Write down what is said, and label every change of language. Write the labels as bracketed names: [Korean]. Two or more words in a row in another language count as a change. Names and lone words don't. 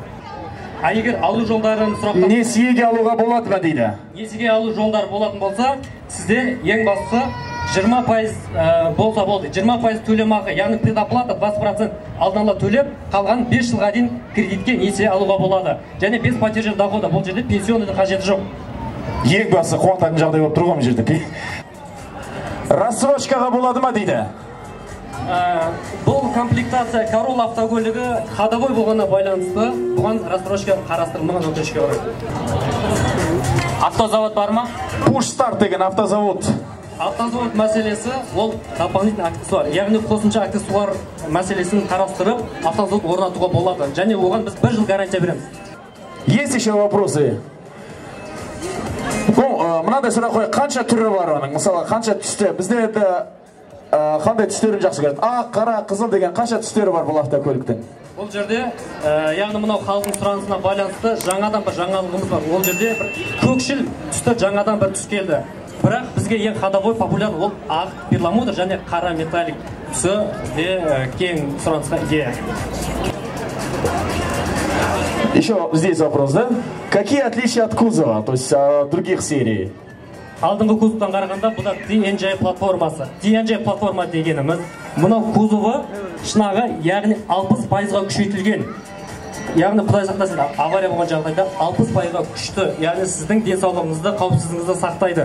[Kazakh] А егер алу жолдарын сұрақтан... Несиеге алуға болады ма дейді? Несиеге алу жолдары болатын болса, сізде ең бастысы 20% болса болды. 20% төлемақы, яғни предоплата 20% алдын ала төлеп, қалған 5 жылға дейін кредитке несие алуға болады. [Russian] Және без потери дохода, [Kazakh] бұл жерде пенсионный қажеті жоқ. Ең басы қуантатын жағдай болып тұрған жерде. Рассрочкаға болады ма дейді? Бұл комплектация Corolla автокөлігі ходовой болғанына байланысты бұған рассрочка қарастырылмаған өкінішке орай. Автозавод бар ма? Push Start деген автозавод. Автозавод мәселесі ол [Russian] дополнительный аксессуар, [Kazakh] яғни қосымша аксессуар мәселесін қарастырып, автозавод орнатуға болады. Және оған біз 1 жыл гарантия береміз. [Russian] Есть еще вопросы? [Kazakh] Мынандай сұрақ қой, қанша түрі бар оның? Мысалы, қанша түсті? Бізде қандай түстерін жақсы көреді? Ақ, қара, қызыл деген қанша түстері бар бұл автокөліктің? Ол жерде, яғни мынау халықтың сұранысына байланысты жаңадан бір жаңалығымыз бар. Ол жерде көкшіл түсті жаңадан бір түс келді. Бірақ бізге ең ходовой популяр ол ақ перламутр және қара металлик түсі де кең сұранысқа ие. [Russian] Еще здесь вопрос, да? Какие отличия от кузова, то есть других серий? [Kazakh] Алдыңғы кузовтан қарағанда бұда DNJ платформасы. DNJ платформа дегеніміз, мынау кузовы шынағы, яғни 60%-ға күшейтілген. Яғни құдай сақтасын, авария болған жағдайда 60%-ға күшті, яғни сіздің денсаулығыңызды, қауіпсіздігіңізді сақтайды.